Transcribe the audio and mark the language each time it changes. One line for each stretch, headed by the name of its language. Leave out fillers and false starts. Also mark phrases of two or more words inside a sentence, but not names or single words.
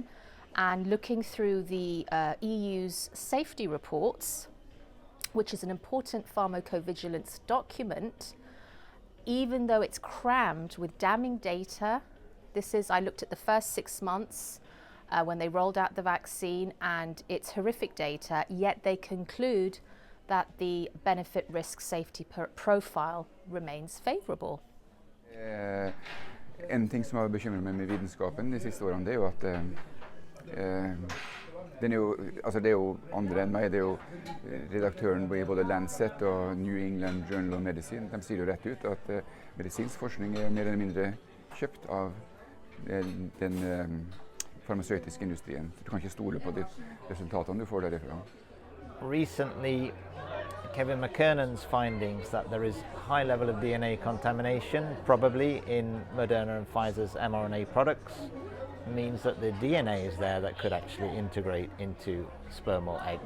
English: And looking through the EU's safety reports, which is an important pharmacovigilance document, even though it's crammed with damning data. I looked at the first 6 months when they rolled out the vaccine, and it's horrific data, yet they conclude that the benefit risk safety profile remains favorable.
Norwegian: En ting som har bekymret meg med vitenskapen de siste årene, det er jo at det er jo andre enn meg. Det er jo redaktøren i både Lancet og New England Journal of Medicine. De sier jo rett ut at medisinsk forskning er mer eller mindre kjøpt av den farmasøytiske industrien. Du kan ikke stole på de resultatene du får derifra.
English: Recently, Kevin McKernan's findings that there is high level of DNA contamination, probably in Moderna and Pfizer's mRNA products, means that the DNA is there that could actually integrate into sperm or egg.